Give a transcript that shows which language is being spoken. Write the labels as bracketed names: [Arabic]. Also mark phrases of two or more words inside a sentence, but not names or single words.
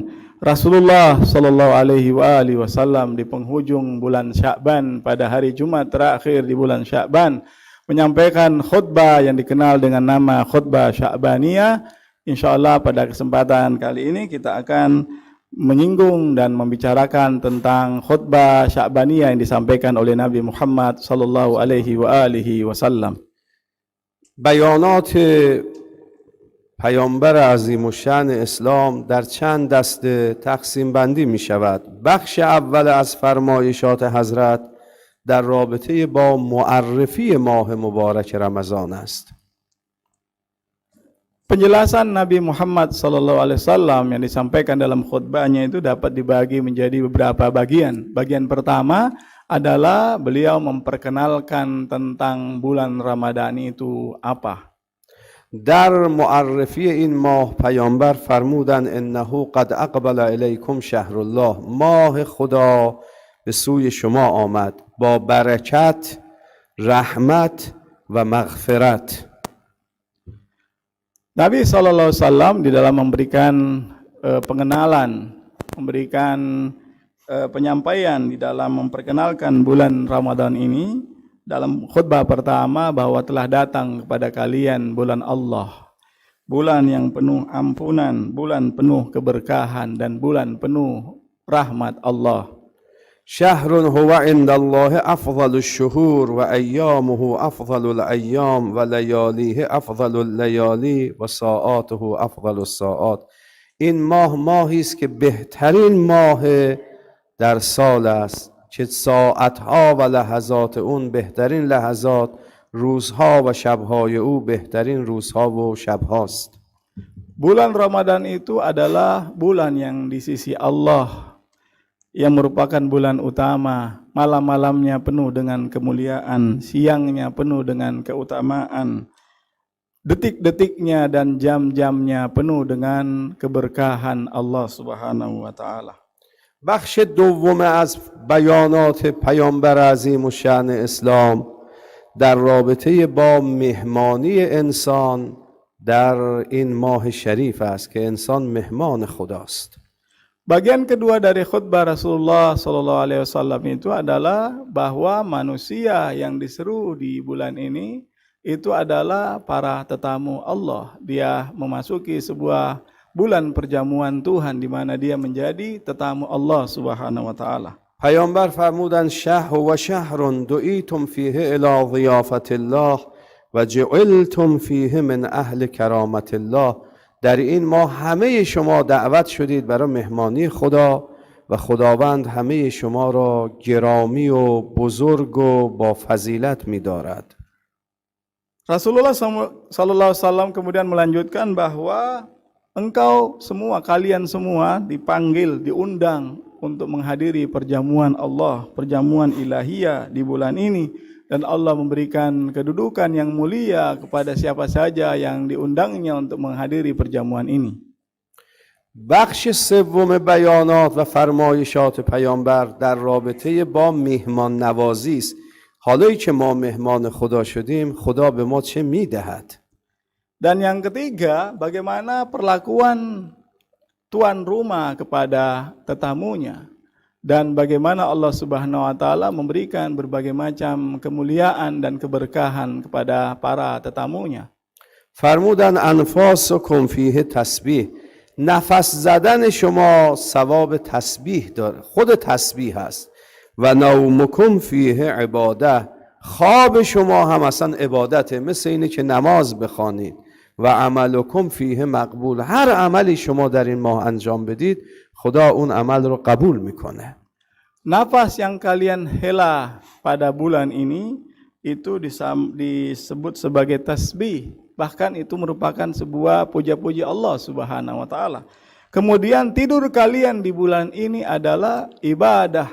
[Indonesian] Rasulullah [Arabic] صلى الله عليه وسلم [Indonesian] di penghujung bulan Sya'ban pada hari Jumat terakhir di bulan Sya'ban menyampaikan khutbah yang dikenal dengan nama khutbah Sya'baniyah. Insyaallah pada kesempatan kali ini kita akan menyinggung dan membicarakan tentang khutbah Sya'baniyah yang disampaikan oleh Nabi Muhammad [Arabic] صلى الله عليه وسلم. [Persian] بیانات پیامبر عظیم الشأن اسلام در چند دسته تقسیم بندی می شود. بخش اول از فرمایشات حضرت در رابطه با معرفی ماه مبارک رمضان است. [Indonesian] Penjelasan Nabi Muhammad SAW yang disampaikan dalam khutbahnya itu dapat dibagi menjadi beberapa bagian. Bagian pertama adalah beliau memperkenalkan tentang bulan Ramadan itu apa. [Persian] در معرفی این ماه پیامبر فرمودند [Arabic] انه قد اقبل الیکم شهر الله [Persian] ماه خدا به سوی شما آمد با برکت رحمت و مغفرت. [Indonesian] Nabi SAW di dalam memberikan pengenalan, memberikan penyampaian di dalam memperkenalkan bulan Ramadan ini dalam khutbah pertama bahwa telah datang kepada kalian bulan Allah, bulan yang penuh ampunan, bulan penuh keberkahan dan bulan penuh rahmat Allah. [Arabic] شهر هو عند الله أفضل الشهور وأيامه أفضل الأيام ولياليه أفضل الليالي وساعاته أفضل الساعات. [Persian] این ماهی است که بهترین ماه در سال است که ساعتها و لحظات اون بهترین لحظات، روزها و شبهای او بهترین روزها و شبهاست. [Indonesian] Bulan Ramadan itu adalah bulan yang di sisi Allah, yang merupakan bulan utama. Malam-malamnya penuh dengan kemuliaan, siangnya penuh dengan keutamaan, detik-detiknya dan jam-jamnya penuh dengan keberkahan Allah [Arabic] سبحانه وتعالى. [Persian] بخش دوم از بیانات پیامبر عظیم الشأن اسلام در رابطه با مهمانی انسان در این ماه شریف است که انسان مهمان خداست. [Indonesian] Bagian kedua dari khutbah Rasulullah [Arabic] صلى الله عليه وسلم [Indonesian] itu adalah bahwa manusia yang diseru di bulan ini itu adalah para tetamu Allah. Dia memasuki sebuah bulan perjamuan Tuhan di mana dia menjadi tetamu Allah [Arabic] سبحانه وتعالى. [Persian] پیامبر فرمودند [Arabic] شهر و شهر دعیتم فیه الی ضیافت الله و جعلتم فیه من اهل کرامت الله. [Persian] در این ماه همه شما دعوت شدید برای مهمانی خدا و خداوند همه شما را گرامی و بزرگ و با فضیلت می‌دارد. [Indonesian] Rasulullah [Arabic] صلى الله عليه وسلم [Indonesian] kemudian melanjutkan bahwa engkau semua, kalian semua dipanggil, diundang untuk menghadiri perjamuan Allah, perjamuan ilahiyah di bulan ini. Dan Allah memberikan kedudukan yang mulia kepada siapa saja yang diundangnya untuk menghadiri perjamuan ini. [Persian] بخش سوم بیانات و فرمایشات پیامبر در رابطه با میهمان نوازی است. حالا که ما مهمان خدا شدیم، خدا به ما چه میدهد؟ [Indonesian] Dan yang ketiga, bagaimana perlakuan tuan rumah kepada tetamunya. Dan bagaimana Allah [Arabic] سبحانه وتعالى [Indonesian] memberikan berbagai macam kemuliaan dan keberkahan kepada para tetamunya. [Arabic] فرمودن انفاسکم فیه تسبیح. [Persian] نفس زدن شما ثواب تسبیح داره، خود تسبیح هست. [Arabic] و نومکم فیه عباده. [Persian] خواب شما هم اصلا عبادته، مثل اینه که نماز بخوانید. [Arabic] و عملکم فیه مقبول. [Persian] هر عملی شما در این ماه انجام بدید، خدا اون عمل رو قبول میکنه. [Indonesian] Nafas yang kalian hela pada bulan ini itu disebut sebagai tasbih. Bahkan itu merupakan sebuah puja-puji Allah [Arabic] سبحانه وتعالى. [Indonesian] Kemudian tidur kalian di bulan ini adalah ibadah.